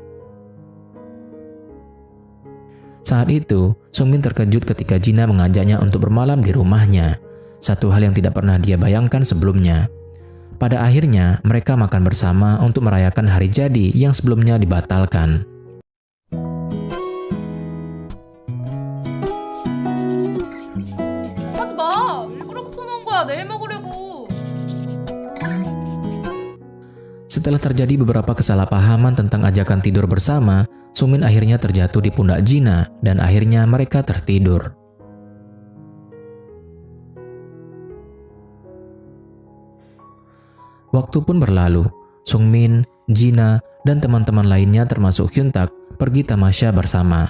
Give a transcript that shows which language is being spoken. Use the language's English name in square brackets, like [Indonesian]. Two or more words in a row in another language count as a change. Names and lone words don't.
[Indonesian] Saat itu, Sungmin terkejut ketika Jina mengajaknya untuk bermalam di rumahnya, satu hal yang tidak pernah dia bayangkan sebelumnya. Pada akhirnya, mereka makan bersama untuk merayakan hari jadi yang sebelumnya dibatalkan. [Korean] 하지 마! 일부러 붙여놓은 거야, 내일 먹으려고. [Indonesian] Setelah terjadi beberapa kesalahpahaman tentang ajakan tidur bersama, Sungmin akhirnya terjatuh di pundak Jina dan akhirnya mereka tertidur. Waktu pun berlalu, Sungmin, Jina, dan teman-teman lainnya termasuk Hyun-tak pergi tamasya bersama.